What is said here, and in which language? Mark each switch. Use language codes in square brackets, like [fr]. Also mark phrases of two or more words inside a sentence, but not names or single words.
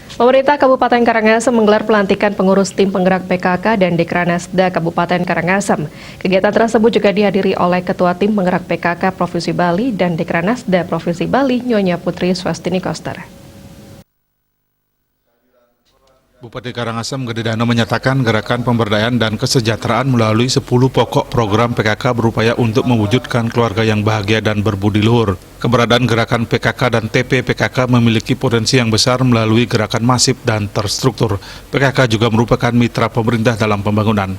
[id] Pemerintah Kabupaten Karangasem menggelar pelantikan pengurus tim penggerak PKK dan Dekranasda Kabupaten Karangasem. Kegiatan tersebut juga dihadiri oleh Ketua Tim Penggerak PKK Provinsi Bali dan Dekranasda Provinsi Bali, Nyonya Putri Swastini Koster. Bupati Karangasem Gede Dano menyatakan gerakan pemberdayaan dan kesejahteraan melalui 10 pokok program PKK berupaya untuk mewujudkan keluarga yang bahagia dan berbudi luhur. Keberadaan gerakan PKK dan TP PKK memiliki potensi yang besar melalui gerakan masif dan terstruktur. PKK juga merupakan mitra pemerintah dalam pembangunan.